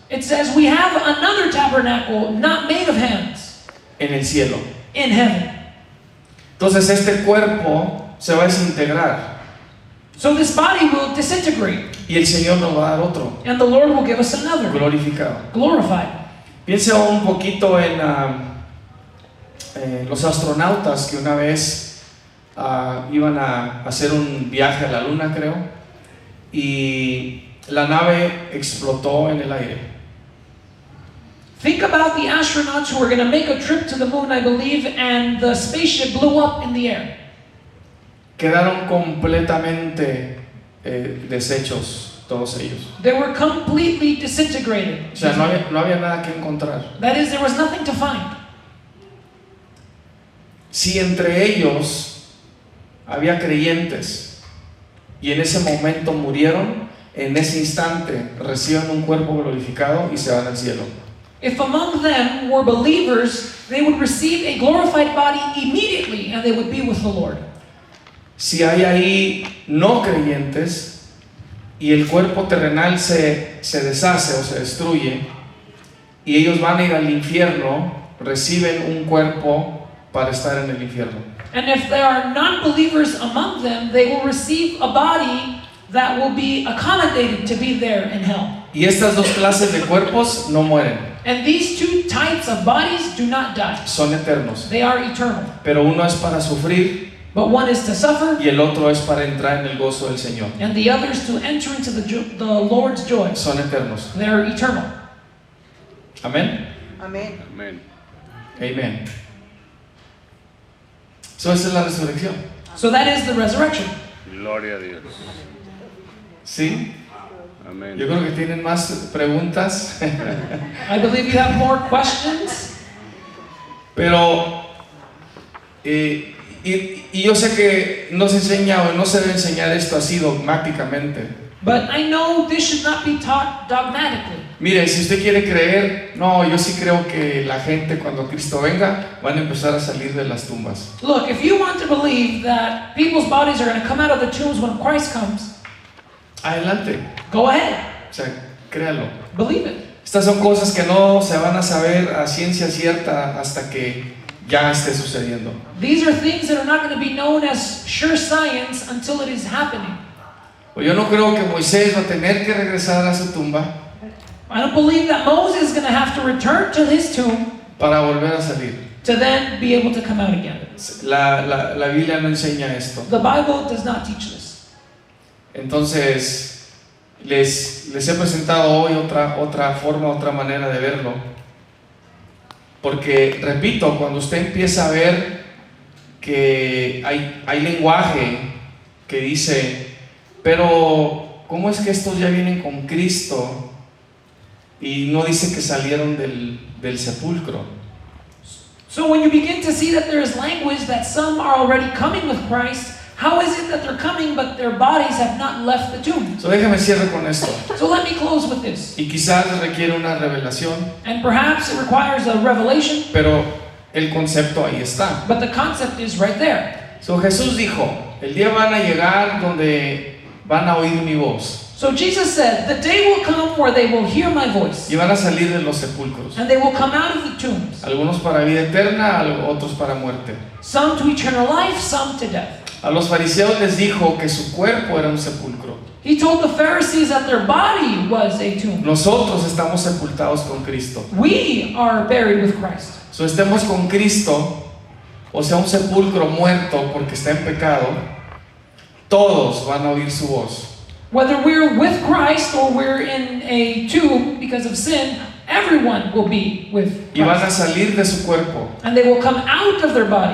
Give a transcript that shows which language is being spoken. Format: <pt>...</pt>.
<en>it says we have another tabernacle not made of hands</en> <es>en el cielo.</es> <en>in heaven.</en> <es>Entonces este cuerpo se va a desintegrar</es> <en>So this body will disintegrate,</en> <es>y el Señor nos va a dar otro</es> <en>and the Lord will give us another,</en> <es>glorificado.</es> <en>glorified.</en> <es>Piensa un poquito en los astronautas que una vez iban a hacer un viaje a la luna, creo, y la nave explotó en el aire.</es> <en>Think about the astronauts who were going to make a trip to the moon, I believe, and the spaceship blew up in the air.</en> <es>Quedaron completamente deshechos todos ellos.</es> <en>They were completely disintegrated.</en> <es>O sea, no había nada que encontrar.</es> <en>That is, there was nothing to find.</en> <es>Si entre ellos había creyentes y en ese momento murieron, en ese instante reciben un cuerpo glorificado y se van al cielo.</es> <en>If among them were believers, they would receive a glorified body immediately, and they would be with the Lord.</en> <es>Si hay ahí no creyentes y el cuerpo terrenal se deshace o se destruye y ellos van a ir al infierno, reciben un cuerpo para estar en el infierno.</es> <en>And if there are non-believers among them, they will receive a body that will be accommodated to be there in hell.</en> <es>Y estas dos clases de cuerpos no mueren,</es> <en>And these two types of bodies do not die.</en> <es>son eternos.</es> <en>They are eternal.</en> <es>Pero uno es para sufrir</es> <en>But one is to suffer,</en> <es>y el otro es para entrar en el gozo del Señor.</es> <en>and the other is to enter into the Lord's joy.</en> <es>Son eternos.</es> <en>They are eternal.</en> <es>Amén. Amén. Amén. Amén. So, esa es la resurrección.</es> <en>So that is the resurrection.</en> <es>Gloria a Dios. ¿Sí? Amén. Yo creo que tienen más preguntas.</es> <en>I believe you have more questions.</en> <es>Pero, y yo sé que no se enseña o no se debe enseñar esto así dogmáticamente.</es> <en>But I know this should not be taught dogmatically.</en> <es>Mire, si usted quiere creer, no, yo sí creo que la gente cuando Cristo venga van a empezar a salir de las tumbas.</es> <en>Look, if you want to believe that people's bodies are going to come out of the tombs when Christ comes,</en> <es>Adelante,</es> <en>go ahead.</en> <es>o sea, créalo.</es> <en>Believe it.</en> <es>Estas son cosas que no se van a saber a ciencia cierta hasta que ya esté sucediendo.</es> <en>These are things that are not going to be known as sure science until it is happening.</en> <es>Pues yo no creo que Moisés va a tener que regresar a su tumba</es> <en>I don't believe that Moses is going to have to return to his tomb</en> <es>para volver a salir.</es> <en>to then be able to come out again.</en> <es>La Biblia no enseña esto.</es> <en>The Bible does not teach this.</en> <es>Entonces, les he presentado hoy otra forma, otra manera de verlo. Porque, repito, cuando usted empieza a ver que hay lenguaje que dice, pero ¿cómo es que estos ya vienen con Cristo? Y no dice que salieron del sepulcro.</es> <en>So when you begin to see that there is language that some are already coming with Christ, how is it that they're coming but their bodies have not left the tomb?</en> <es>So déjame cierre con esto.</es> <en>So let me close with this.</en> <es>Y quizás requiere una revelación,</es> <en>And perhaps it requires a revelation,</en> <es>pero el concepto ahí está.</es> <en>but the concept is right there.</en> <es>So Jesús dijo, el día van a llegar donde van a oír mi voz</es> <en>So Jesus said, the day will come where they will hear my voice,</en> <es>y van a salir de los sepulcros.</es> <en>and they will come out of the tombs,</en> <es>Algunos para vida eterna, otros para muerte.</es> <en>some to eternal life, some to death.</en> <es>A los fariseos les dijo que su cuerpo era un sepulcro.</es> <en>He told the Pharisees that their body was a tomb.</en> <es>Nosotros estamos sepultados con Cristo.</es> <en>We are buried with Christ.</en> <es>So estemos con Cristo, o sea, un sepulcro muerto porque está en pecado, todos van a oír su voz.</es> <en>Whether we're with Christ or we're in a tomb because of sin, everyone will be with</en> <es>Y van a</es> <en>Christ.</en> <es>salir de su cuerpo</es> <en>And they will come out of their body</en>